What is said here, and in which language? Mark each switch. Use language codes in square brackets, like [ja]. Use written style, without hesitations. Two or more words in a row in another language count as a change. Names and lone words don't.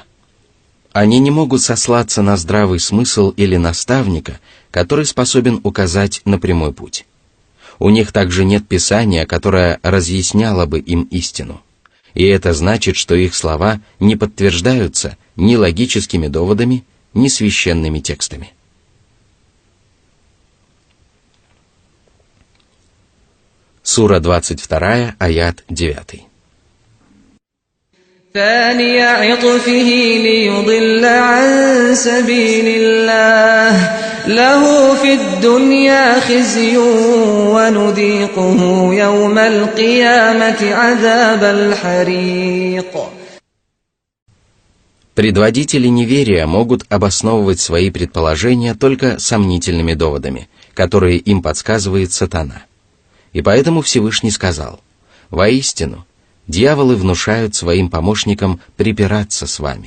[ru] Они не могут сослаться на здравый смысл или наставника, который способен указать на прямой путь. У них также нет писания, которое разъясняло бы им истину. И это значит, что их слова не подтверждаются ни логическими доводами, ни священными текстами. Сура 22, аят 9. [ar] ثاني عطفه ليضل عن سبيل الله له في الدنيا خزي ونذيقه يوم القيامة عذاب الحريق. [ru] Предводители неверия могут обосновывать свои предположения только сомнительными доводами, которые им подсказывает сатана. И поэтому Всевышний сказал: «Воистину, дьяволы внушают своим помощникам припираться с вами».